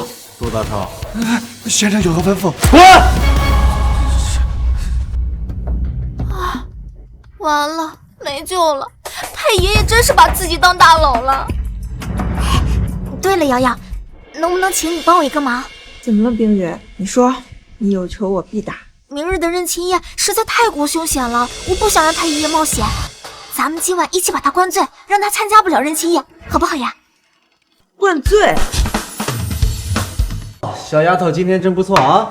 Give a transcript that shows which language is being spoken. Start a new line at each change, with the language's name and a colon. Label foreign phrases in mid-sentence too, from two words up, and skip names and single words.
Chinese: 杜大超，先生有何吩咐？滾！啊，完了，沒救了！太爺爺真是把自己當大佬了。對了，瑤瑤，能不能請你幫我一個忙？怎麼了，冰雨？你說，你有求我必答。明日的认亲宴實在太過凶險了，我不想讓太爺爺冒險。咱們今晚一起把他灌醉，讓他參加不了認親宴，好不好呀？灌醉？小丫頭今天真不錯啊！